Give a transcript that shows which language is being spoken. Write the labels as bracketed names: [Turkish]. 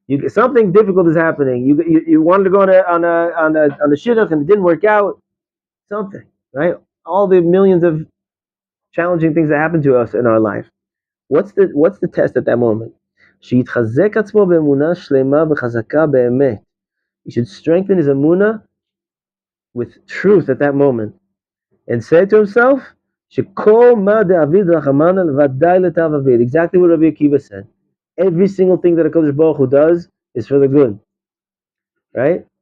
[English] Something difficult is happening. You wanted to go on a shidduch and it didn't work out. Something, right? All the millions of challenging things that happen to us in our life. What's the test at that moment? [Hebrew] שיתחזק עצמו באמונה שלמה וחזקה באמת. [English] He should strengthen his emunah with truth at that moment and say to himself, [Hebrew] שכל מה דאביד רחמנא ודאי לטוב אביד. [English] Exactly what Rabbi Akiva said. Every single thing that HaKadosh Baruch Hu does is for the good. Right?